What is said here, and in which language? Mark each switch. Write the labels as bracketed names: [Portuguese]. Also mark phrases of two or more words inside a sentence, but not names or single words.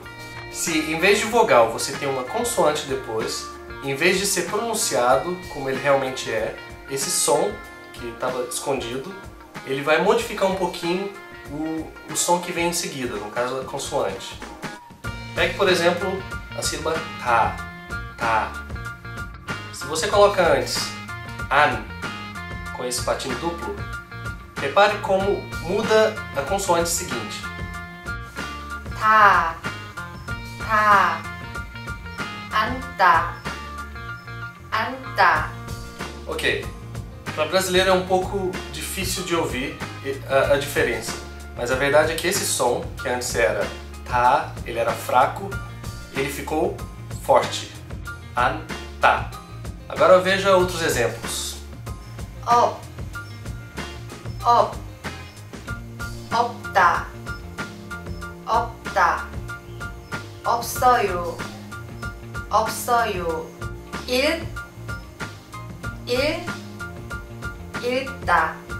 [Portuguese] Se em vez de vogal você tem uma consoante depois, em vez de ser pronunciado como ele realmente é, esse som que estava escondido, ele vai modificar um pouquinho o som que vem em seguida, no caso da consoante. Pegue, por exemplo, a sílaba ta. Se você coloca antes an com esse patim duplo, repare como muda a consoante seguinte. [Korean] 다. 앉다. [Portuguese] Ok, para brasileiro é um pouco difícil de ouvir a diferença, mas a verdade é que esse som, que antes era ta, ele era fraco, ele ficou forte. Anta. Agora veja outros exemplos. [Korean] 없다. 없어요. 읽다.